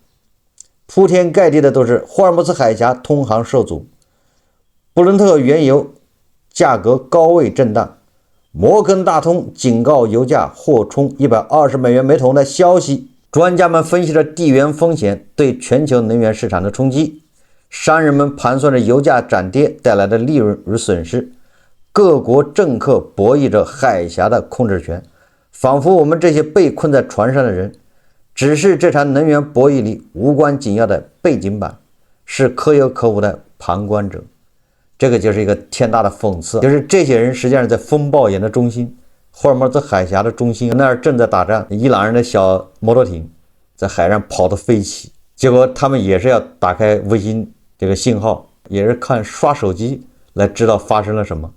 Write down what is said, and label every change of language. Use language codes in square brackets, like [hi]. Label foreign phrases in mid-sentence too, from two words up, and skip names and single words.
[zh] 鋪天蓋地的都是霍爾木茲海峽通航受阻，布倫特原油價格高位震盪，摩根大通警告油價或衝120美元每桶的消息。專家們分析着地緣風險對全球能源市場的衝擊，商人們盤算着油價漲跌帶來的利潤與損失，各國政客博弈着海峽的控制權，仿佛我們這些被困在船上的人只是這場能源博弈裡無關緊要的背景板，是可有可無的旁觀者。這個就是一個天大的諷刺，就是這些人實際上在風暴眼的中心，霍爾木茲海峽的中心，那兒正在打仗，伊朗人的小摩托艇在海上跑得飛起，結果他們也是要打開衛星這個信號，也是看刷手機來知道發生了什麼。